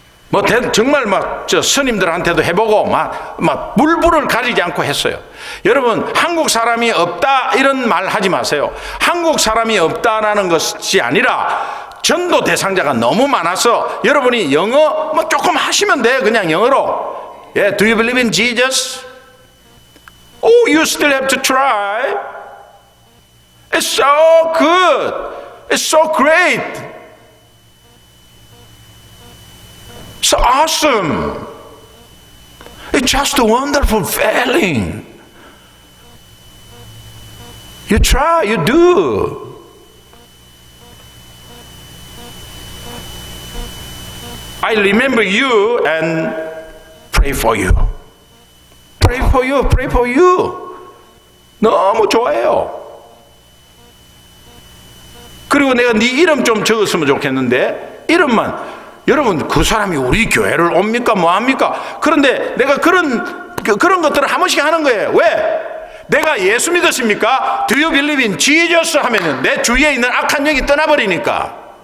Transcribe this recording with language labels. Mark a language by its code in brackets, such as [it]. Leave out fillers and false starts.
[ko] 뭐 정말 막 저 스님들한테도 해보고 막 물불을 가리지 않고 했어요. 여러분 한국 사람이 없다 이런 말 하지 마세요. 한국 사람이 없다라는 것이 아니라 전도 대상자가 너무 많아서 여러분이 영어 뭐 조금 하시면 돼. 그냥 영어로. [en] Yeah, do you believe in Jesus? Oh, you still have to try. It's so good. It's so great. It's awesome. It's just a wonderful feeling. You try, you do. I remember you and pray for you. Pray for you, pray for you. [ko] 너무 좋아요. 그리고 내가 네 이름 좀 적었으면 좋겠는데 이름만. 여러분 그 사람이 우리 교회를 옵니까 뭐합니까? 그런데 내가 그런 것들을 한 번씩 하는 거예요. 왜? 내가 예수 믿으십니까? [en] Do you believe in Jesus? [ko] 하면은 내 주위에 있는 악한 영이 떠나버리니까.